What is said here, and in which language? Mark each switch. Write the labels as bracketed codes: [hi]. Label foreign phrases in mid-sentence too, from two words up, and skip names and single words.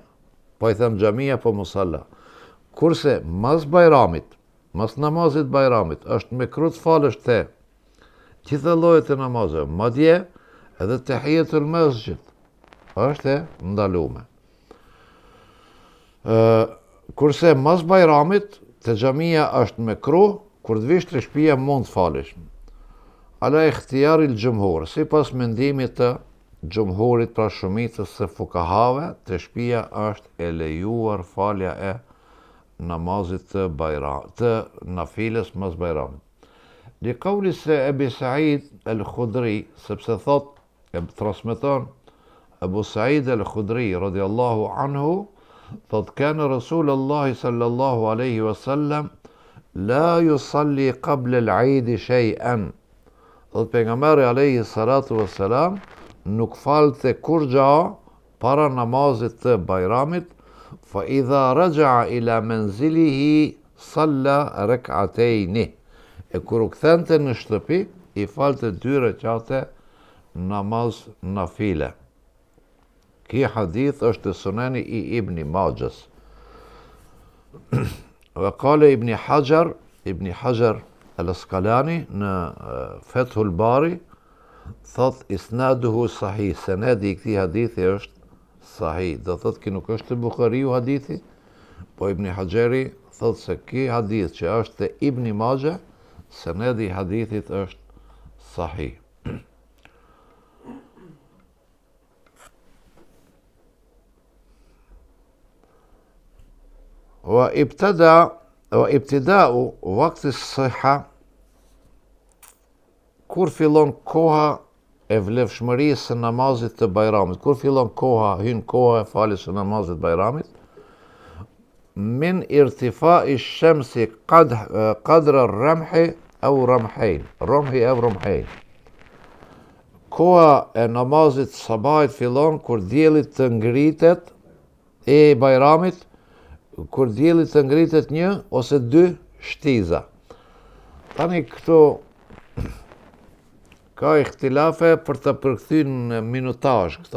[sq] Po i them xhamia, po musalla. Kurse mas bajramit, mas namazit bajramit, është mekruh të falësh te gjitha llojet e namazeve, madje edhe [ar] تحية المسجد [sq] është e ndaluar. Kurse mas bajramit, te xhamia është mekruh, kur të vish te shtëpia mund të falesh. [ar] على اختيار الجمهور, [sq] sipas mendimit të xhumhurit, pra shumicës së fukahave, te shtëpia është e lejuar falja e namazit të bajramit, të nafiles mas bajramit. [ar] لقول se أبي سعيد الخدري, [sq] sepse thot, e transmeton Ebu Said al-Khudri [ar] رضي الله عنه, thot كان رسول الله صلى الله عليه وسلم لا يصلي قبل العيد شيئا. [sq] Thot pejgamberi [ar] عليه الصلاة والسلام [sq] nuk falte kur gja para namazit të bajramit, [ar] فإذا رجع إلى منزله صلى ركعتين. [sq] E kur u kthente në shtëpi, i falte 2 rekate namaz nafile. Ky hadith është suneni i Ibn Majahs. [ar] وقال [sq] Ibn Hajar al-Asqalani në Fathul Bari thot [ar] إسناده صحيح, [sq] senedi i këtij hadithi është sahih. Do thot që nuk është Buhariu hadithi, po Ibn Hajari thot se ky hadith që është te Ibn Majah, senedi i hadithit është sahih. [ar] وابتداء وقت الصحة [sq] kur fillon koha e vlefshmërisë së namazit të Bajramit, kur fillon hyn koha e faljes së namazit të Bajramit, [ar] من ارتفاع الشمس قدر الرمح أو رمحين. [sq] Koha e namazit sabahit fillon kur dielli të ngritet e Bajramit, kur dielli të ngritet 1 ose 2 shtiza. Tani këtu ka ikhtilafe për të përkthyer në minutazh këta.